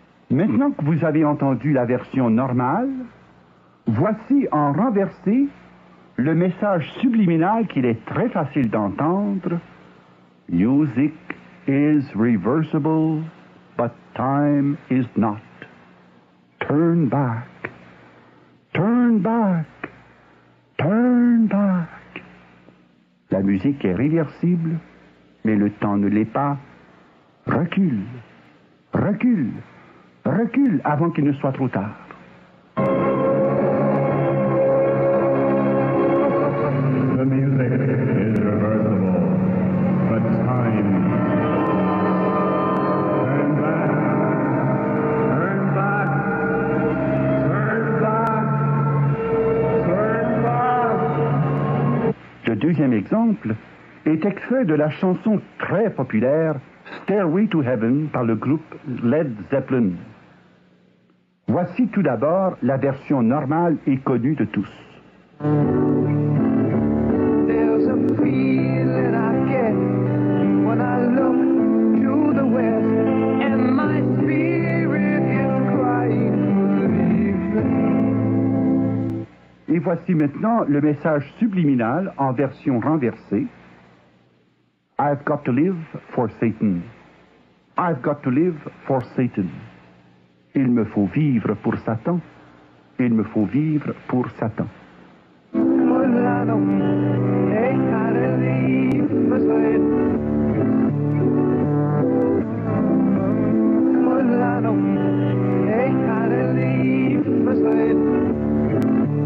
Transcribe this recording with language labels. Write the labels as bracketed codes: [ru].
[fr] Maintenant que vous avez entendu la version normale, voici en renversé le message subliminal qu'il est très facile d'entendre [en] Music is reversible, but time is not. Turn back, turn back, turn back. [fr] La musique est réversible, mais le temps ne l'est pas. Recule, recule, recule avant qu'il ne soit trop tard. [en] The music is reversible, but time. Turn back, turn back, turn back, turn back. [fr] Le deuxième exemple est extrait de la chanson très populaire Stairway to Heaven par le groupe Led Zeppelin. Voici tout d'abord la version normale et connue de tous. [en] There's a feeling I get when I look to the west, and my spirit is crying for leave. [fr] Et voici maintenant le message subliminal en version renversée. [en] I've got to live for Satan. I've got to live for Satan. [fr] Il me faut vivre pour Satan. Il me faut vivre pour Satan. Mulano, ik ga er liever zijn. Mulano, ik ga er liever zijn.